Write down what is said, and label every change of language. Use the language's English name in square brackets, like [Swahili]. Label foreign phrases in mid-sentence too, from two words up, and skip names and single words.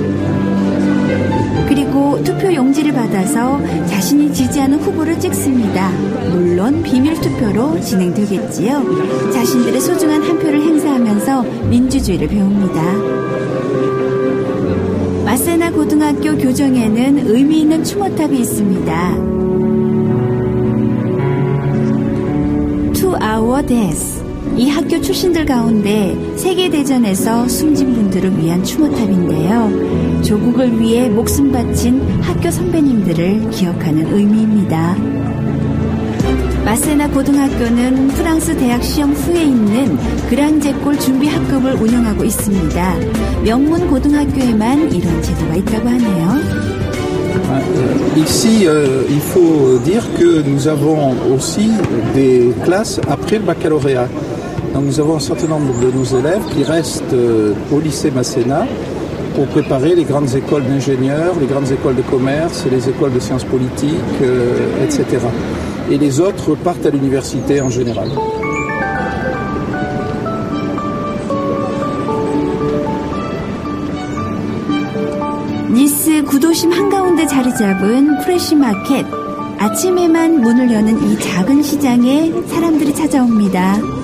[Korean] 그리고 투표 용지를 받아서 자신이 지지하는 후보를 찍습니다. 물론 비밀 투표로 진행되겠지요. 자신들의 소중한 한 표를 행사하면서 민주주의를 배웁니다. 마세나 고등학교 교정에는 의미 있는 추모탑이 있습니다. [English] To our death. [Korean] 이 학교 출신들 가운데 세계대전에서 숨진 분들을 위한 추모탑인데요. 조국을 위해 목숨 바친 학교 선배님들을 기억하는 의미입니다. 마세나 고등학교는 프랑스 대학 시험 후에 있는 그랑제골 준비 학급을 운영하고 있습니다. 명문 고등학교에만 이런 제도가 있다고 하네요. [French] Ici, il faut dire que nous avons aussi des classes après le baccalauréat. Donc nous avons un certain nombre de nos élèves qui restent au lycée Masséna pour préparer les grandes écoles d'ingénieurs, les grandes écoles de commerce, les écoles de sciences politiques, etc. Et les autres partent à l'université en général. [Korean] 니스 구도심 한가운데 자리 잡은 프레시마켓. 아침에만 문을 여는 이 작은 시장에 사람들이 찾아옵니다.